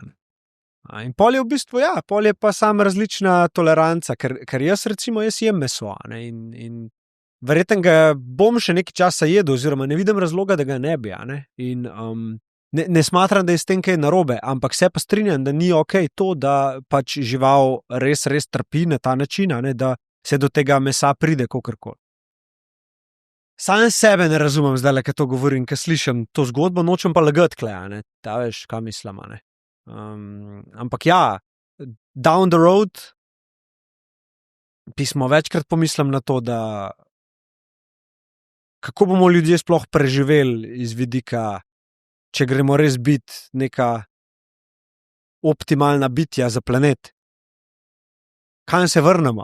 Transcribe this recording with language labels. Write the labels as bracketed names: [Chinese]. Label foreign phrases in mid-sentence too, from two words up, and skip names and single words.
[Slovenian] In pol je v bistvu, pol je pa sam različna toleranca, ker jaz jem meso, ne, in verjetno ga bom še nekaj časa jedel, oziroma ne vidim razloga, da ga ne bi, ne, in ne smatram, da je s tem kaj narobe, ampak se pa strinjam, da ni okej to, da pač žival res trpi na ta način, ne, da se do tega mesa pride kakorkoli. Sam sebe ne razumem zdaj, ko to govorim, ko slišim to zgodbo, nočem pa lagati kle, ne, ta veš, kaj mislim, ne. Ampak ja, [English] down the road [Slovenian] pismo večkrat pomislim na to, da kako bomo ljudje sploh preživeli iz vidika, če gremo res biti neka optimalna bitja za planet. Kaj se vrnemo?